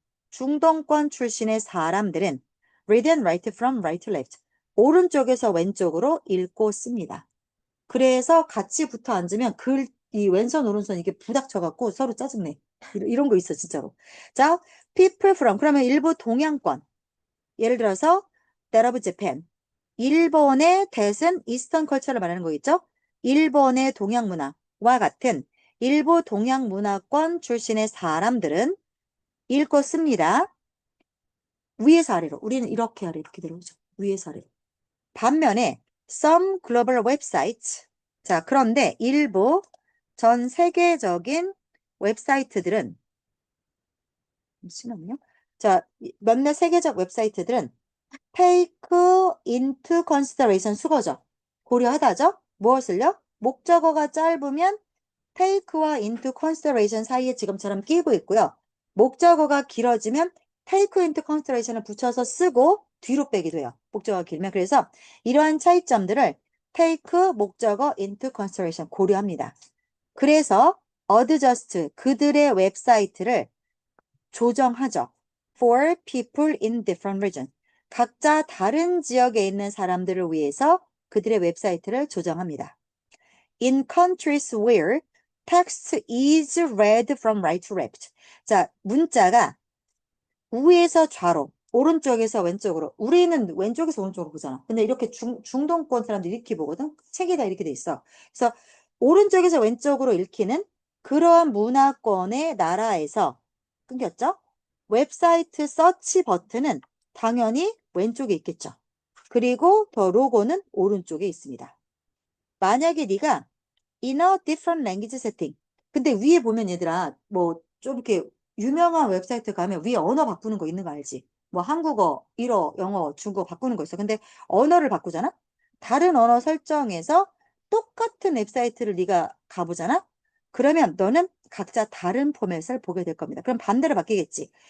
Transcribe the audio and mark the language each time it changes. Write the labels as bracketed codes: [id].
[ko] 중동권 출신의 사람들은 [en] read and write from right to left. [ko] 오른쪽에서 왼쪽으로 읽고 씁니다. 그래서 같이 붙어 앉으면 이 왼손 오른손 이게 부닥쳐갖고 서로 짜증내. 이런 거 있어 진짜로. 자, [en] people from [ko] 그러면 일부 동양권. 예를 들어서 [en] that of Japan. [ko] 일본의 대은 이스턴 컬처를 말하는 거겠죠? 일본의 동양 문화와 같은 일부 동양 문화권 출신의 사람들은 읽고 씁니다. 위에서 아래로. 우리는 이렇게 아래 이렇게 들어오죠. 위에서 아래로. 반면에 [en] some global websites. [ko] 자, 그런데 일부 전 세계적인 웹사이트들은 잠시만요. 자, 몇몇 세계적 웹사이트들은 [en] take into consideration [ko] 수거죠. 고려하다죠. 무엇을요? 목적어가 짧으면 take와 into consideration 사이에 지금처럼 끼고 있고요. 목적어가 길어지면 take into consideration을 붙여서 쓰고 뒤로 빼기도 해요. 목적어가 길면. 그래서 이러한 차이점들을 take 목적어 into consideration 고려합니다. 그래서 adjust 그들의 웹사이트를 조정하죠. [en] For people in different regions. [ko] 각자 다른 지역에 있는 사람들을 위해서 그들의 웹사이트를 조정합니다. [en] In countries where text is read from right to left. [ko] 자, 문자가 우에서 좌로, 오른쪽에서 왼쪽으로. 우리는 왼쪽에서 오른쪽으로 보잖아. 근데 이렇게 중동권 사람들이 이렇게 보거든. 책이 다 이렇게 돼 있어. 그래서 오른쪽에서 왼쪽으로 읽히는 그러한 문화권의 나라에서 끊겼죠? 웹사이트 서치 버튼은 당연히 왼쪽에 있겠죠. 그리고 더 로고는 오른쪽에 있습니다. 만약에 네가 [en] in a different language setting. [ko] 근데 위에 보면 얘들아 뭐 좀 이렇게 유명한 웹사이트 가면 위에 언어 바꾸는 거 있는 거 알지? 뭐 한국어, 일어, 영어, 중국어 바꾸는 거 있어. 근데 언어를 바꾸잖아? 다른 언어 설정에서 똑같은 웹사이트를 네가 가보잖아? 그러면 너는 각자 다른 포맷을 보게 될 겁니다. 그럼 반대로 바뀌겠지.